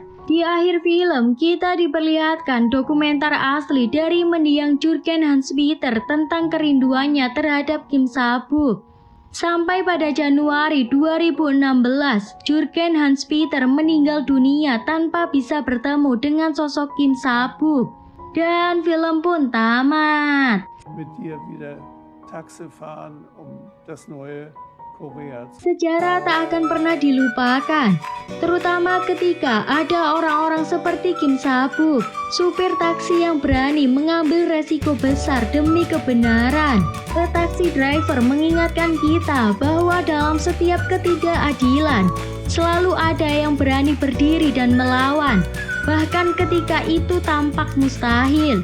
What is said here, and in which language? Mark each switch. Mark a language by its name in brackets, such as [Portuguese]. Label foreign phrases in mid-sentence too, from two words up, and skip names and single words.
[Indonesian] Di akhir film, kita diperlihatkan dokumenter asli dari mendiang Jurgen Hans-Peter tentang kerinduannya terhadap Kim Sa-buk. Sampai pada Januari 2016, Jurgen Hans-Peter meninggal dunia tanpa bisa bertemu dengan sosok Kim Sa-buk. Dan film pun tamat. [German] Mit dir wieder Taxi fahren, das neue Korea. [Indonesian] Sejarah tak akan pernah dilupakan, terutama ketika ada orang-orang seperti Kim Sa-buk, supir taksi yang berani mengambil resiko besar demi kebenaran. The Taxi Driver mengingatkan kita bahwa dalam setiap ketidakadilan, selalu ada yang berani berdiri dan melawan, bahkan ketika itu tampak mustahil.